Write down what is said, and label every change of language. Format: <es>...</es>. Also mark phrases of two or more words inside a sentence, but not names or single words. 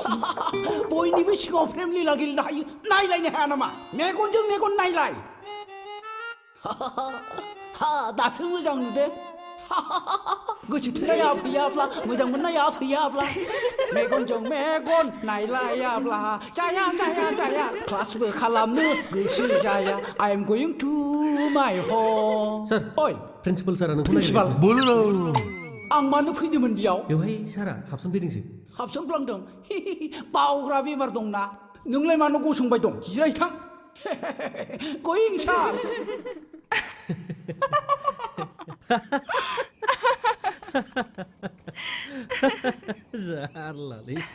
<brx>बयनिबो सिगाङाव फ्रेम लीला गेलेनो हायो नायलायनो हाया नामा मेगनजों मेगन नायलाय दासो मोजां नुदे गोसो थोनाया फैयाब्ला मोजां मोननाया फैयाब्ला मेगनजों मेगन नायलायाब्ला जाया जाया जाया क्लासबो खालामनो गोसो जाया</brx> <en>I am going to my home</en> <brx>सार ओइ प्रिन्सिपाल सारा नोंखौ प्रिन्सिपाल नागिरगासिनो आं मानो फैदोंमोन बेयाव बेवहाय सारा हाबसनफैदोंसो हाबसनफ्लांदों बावग्रा बेमार दंना नोंलाय मानो गसंबाय दं जिरायथां गोइं सार जारलालै</brx>